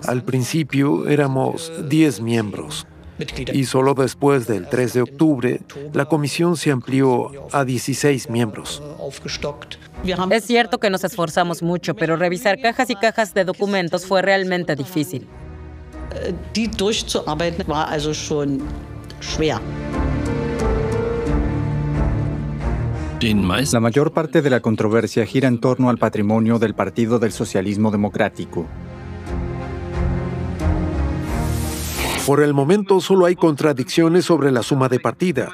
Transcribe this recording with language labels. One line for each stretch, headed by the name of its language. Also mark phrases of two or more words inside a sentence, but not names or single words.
Spanish: Al principio éramos 10 miembros. Y solo después del 3 de octubre, la comisión se amplió a 16 miembros. Es cierto que nos esforzamos mucho, pero revisar cajas y cajas de documentos fue realmente difícil.
German: die durchzuarbeiten war also schon schwer.
Spanish: La mayor parte de la controversia gira en torno al patrimonio del Partido del Socialismo Democrático. Por el momento solo hay contradicciones sobre la suma de partida.